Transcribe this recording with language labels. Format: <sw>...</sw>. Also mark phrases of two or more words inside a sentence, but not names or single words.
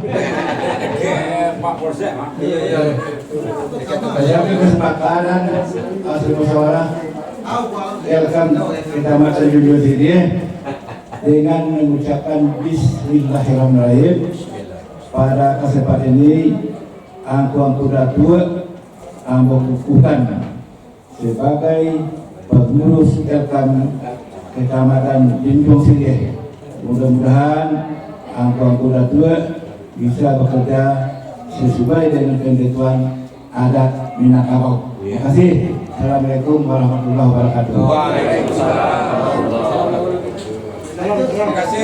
<id>Saya kesepakatan hasil musyawarah Elkam Kecamatan Sulawesi dengan mengucapkan Bismillahirrahmanirrahim. Pada kesempatan ini Angku Datuk Ambo kukuhkan sebagai pengurus Elkam Kecamatan Jinjong Sirih. Mudah-mudahan Angku Datuk bisa bekerja sesuai dengan ketentuan adat Minangkabau. Terima kasih.</id> <ar>السلام عليكم ورحمة الله وبركاته.</ar> <id>Terima kasih.</id>